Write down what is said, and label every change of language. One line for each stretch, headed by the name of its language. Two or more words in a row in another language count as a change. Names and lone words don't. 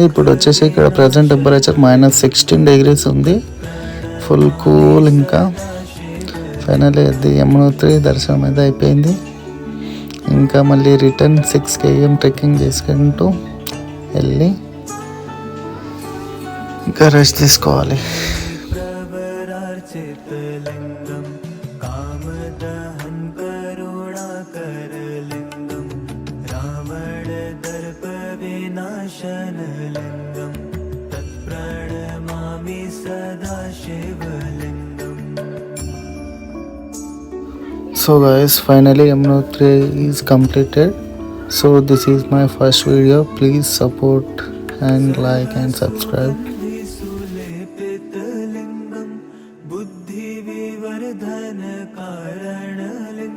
Telugu: ఇప్పుడు వచ్చేసి ఇక్కడ ప్రజెంట్ టెంపరేచర్ -16 డిగ్రీస్ ఉంది, ఫుల్ కూల్. ఇంకా ఫైనల్లీ అది యమునోత్రి దర్శనం అయితే అయిపోయింది. ఇంకా మళ్ళీ రిటర్న్ 6 km ట్రెక్కింగ్ చేసుకుంటూ వెళ్ళి ఇంకా రెస్ట్ తీసుకోవాలి.
Sanskrit: विनाशनलिङ्गं तत्प्रणमामि सदा शिवलिङ्गम्.
English: So guys, finally Yamunotri is completed. So this is my first video. Please support and like and subscribe.
Sanskrit: सुलेपितलिङ्गं बुद्धिविवर्धन कारणलिङ्गं